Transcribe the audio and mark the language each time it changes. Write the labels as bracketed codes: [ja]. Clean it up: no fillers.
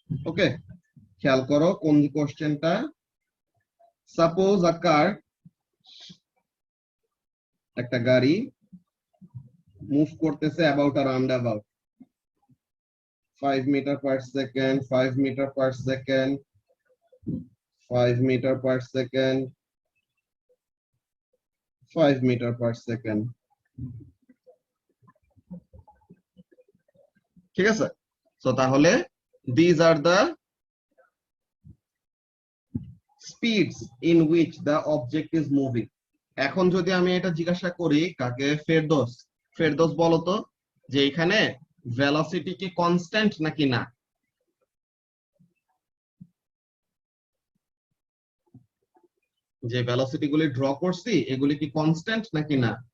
[bn] ওকে, খেয়াল করো কোন কোশ্চেনটা। [en] suppose a car, [bn] একটা গাড়ি মুভ করতেছে about আর round about 5 metre per second, 5 metre per second, 5 metre per second, 5 metre per second, ঠিক আছে। সো তাহলে [en] these are the speeds in which the object is moving। [bn] এখন যদি আমি এটা জিজ্ঞাসা করি কাকে, ফেরদৌস, ফেরদৌস বলো তো যে এখানে ভেলোসিটি কি কনস্ট্যান্ট নাকি না? যে ভেলোসিটি গুলি ড্র করছি এগুলি কি কনস্ট্যান্ট নাকি না?